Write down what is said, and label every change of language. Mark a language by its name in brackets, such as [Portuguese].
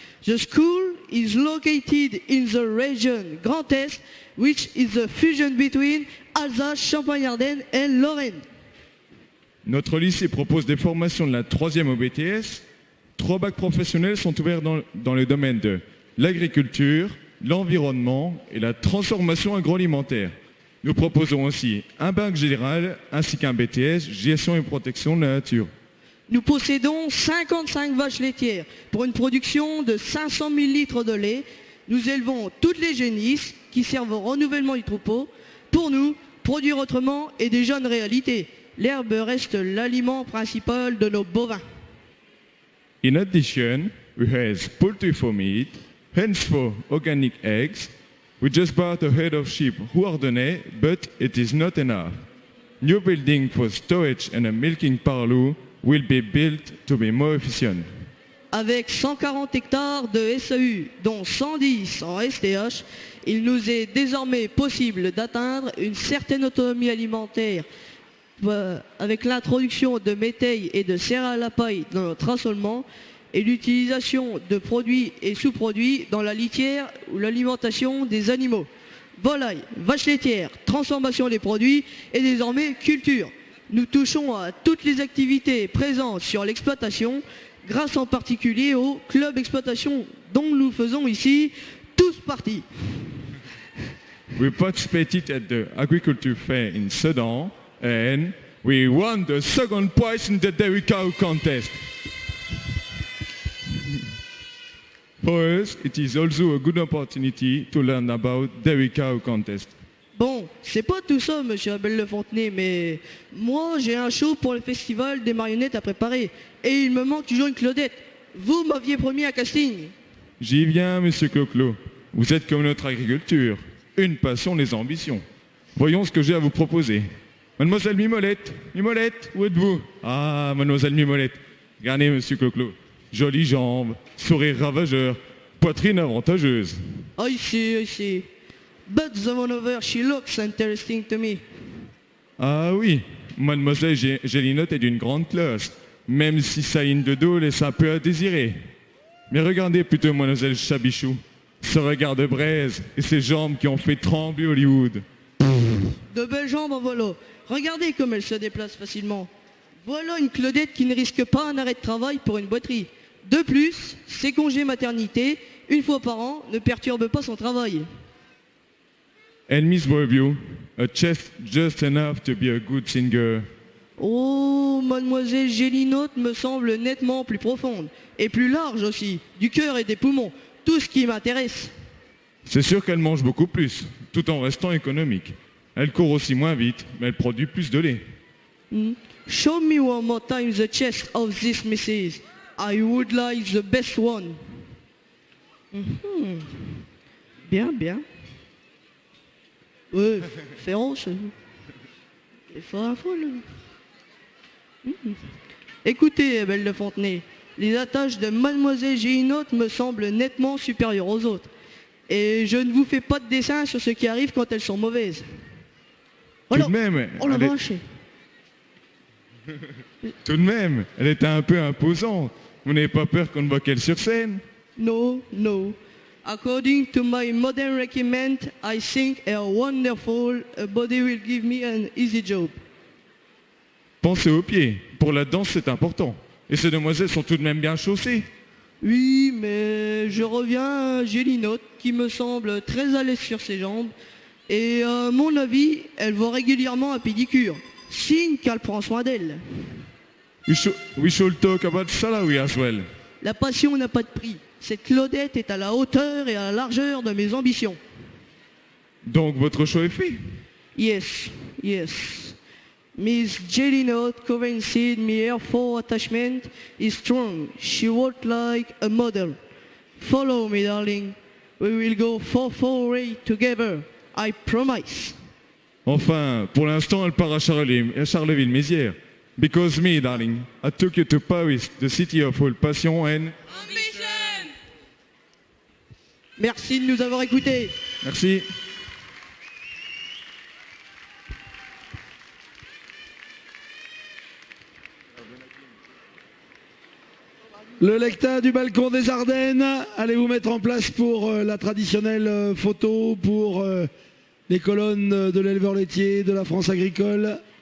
[English] The school is located in the region Grand Est, which is a fusion between Alsace, Champagne-Ardenne and Lorraine. [French] Notre lycée propose des formations de la 3e au BTS. 3 bacs professionnels sont ouverts dans le domaine de l'agriculture, l'environnement et la transformation agroalimentaire. Nous proposons aussi un bac général ainsi qu'un BTS, gestion et protection de la nature. Nous possédons 55 vaches laitières pour une production de 500 000 litres de lait. Nous élevons toutes les génisses qui servent au renouvellement du troupeau. Pour nous, produire autrement est déjà une réalité. L'herbe reste l'aliment principal de nos bovins. [English] In addition, we have poultry for meat, hens for organic eggs. We just bought a herd of sheep Rouardonnais, but it is not enough. New building for storage and a milking parlour will be built to be more efficient. [French] Avec 140 hectares de SAU, dont 110 en STH, il nous est désormais possible d'atteindre une certaine autonomie alimentaire avec l'introduction de métailles et de céréales à paille dans notre assolement et l'utilisation de produits et sous-produits dans la litière ou l'alimentation des animaux. Volailles, vaches laitières, transformation des produits et désormais culture. Nous touchons à toutes les activités présentes sur l'exploitation grâce en particulier au club exploitation dont nous faisons ici tous partie. [English] We participated at the agriculture fair in Sedan and we won the second prize in the dairy cow contest. For us, it is also a good opportunity to learn about dairy cow contest. [French] Bon, c'est pas tout ça, monsieur Abel Le Fontenay, mais moi j'ai un show pour le festival des marionnettes à préparer. Et il me manque toujours une Claudette. Vous m'aviez promis un casting. J'y viens, monsieur Clo-Clo. Vous êtes comme notre agriculture. Une passion, des ambitions. Voyons ce que j'ai à vous proposer. Mademoiselle Mimolette, Mimolette, où êtes-vous? Ah, mademoiselle Mimolette. Regardez, monsieur Clo-Clo. Jolies jambes, sourire ravageur, poitrine avantageuse. [English] I see. But the one over, she looks interesting to me. [French] Ah oui, mademoiselle Gélinotte est d'une grande classe, même si sa ligne de dos laisse un peu à désirer. Mais regardez plutôt mademoiselle Chabichou, ce regard de braise et ses jambes qui ont fait trembler Hollywood. De belles jambes en voilà. Regardez comme elle se déplace facilement. Voilà une Claudette qui ne risque pas un arrêt de travail pour une boiterie. De plus, ses congés maternité, une fois par an, ne perturbent pas son travail. [English] And Miss Bovio, a chest just enough to be a good singer. [French] Oh, mademoiselle Gélinotte me semble nettement plus profonde. Et plus large aussi, du cœur et des poumons. Tout ce qui m'intéresse. C'est sûr qu'elle mange beaucoup plus, tout en restant économique. Elle court aussi moins vite, mais elle produit plus de lait. [English] Show me one more time the chest of this missus. I would like the best one. [French] Bien. Ouais, féroce. C'est fort à folle. Écoutez, Belle de Fontenay, les attaches de mademoiselle Gélinotte me semblent nettement supérieures aux autres. Et je ne vous fais pas de dessin sur ce qui arrive quand elles sont mauvaises. Tout de même, oh la vache. Tout de même, elle était un peu imposante. Vous n'avez pas peur qu'on ne voit qu'elle sur scène? [English] No, no. According to my modern requirement, I think a wonderful body will give me an easy job. [French] Pensez aux pieds. Pour la danse, c'est important. Et ces demoiselles sont tout de même bien chaussées. Oui, mais je reviens à Gélinotte qui me semble très à l'aise sur ses jambes. Et à mon avis, elle va régulièrement à pédicure. Signe qu'elle prend soin d'elle. [English] We should talk about salary as well. [French] La passion n'a pas de prix. Cette Claudette est à la hauteur et à la largeur de mes ambitions. Donc votre choix est fait. [English] Yes, yes. Miss Gélinotte convinced me her full attachment is strong. She walked like a model. Follow me, darling. We will go for way together. I promise. [French] Enfin, pour l'instant, elle part à Charleville-Mézières. [English] Because me, darling, I took you to Paris, the city of all passion and... Ambition. [French] Merci de nous avoir écoutés. Merci. Le lecta du balcon des Ardennes, allez vous mettre en place pour la traditionnelle photo, pour les colonnes de l'éleveur laitier, de la France agricole.